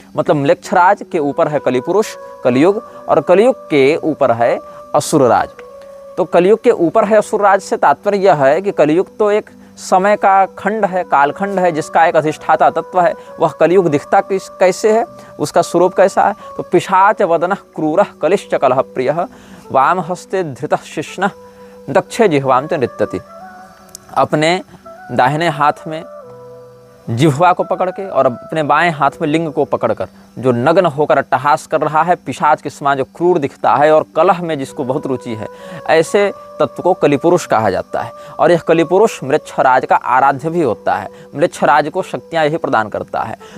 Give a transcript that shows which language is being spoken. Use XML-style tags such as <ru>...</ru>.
<hi>मतलब म्लेच्छराज के ऊपर है कलिपुरुष कलयुग, और कलयुग के ऊपर है असुर राज। तो कलयुग के ऊपर है असुर राज से तात्पर्य यह है कि कलयुग तो एक समय का खंड है, कालखंड है, जिसका एक अधिष्ठाता तत्व है। वह कलयुग दिखता कैसे है, उसका स्वरूप कैसा है?</hi> <sa>तो पिशाच वदनः क्रूरः कलिश्च कलह प्रियः वाम हस्ते धृतः शिष्णः दक्षे जिह्वां च नृत्यति।</sa> <hi>अपने दाहिने हाथ में जिह्वा को पकड़ के और अपने बाएं हाथ में लिंग को पकड़कर जो नग्न होकर अट्टहास कर रहा है, पिशाच के समान जो क्रूर दिखता है और कलह में जिसको बहुत रुचि है, ऐसे तत्व को कलिपुरुष कहा जाता है। और यह कलिपुरुष म्लेच्छराज का आराध्य भी होता है। म्लेच्छराज को शक्तियाँ यही प्रदान करता है।</hi>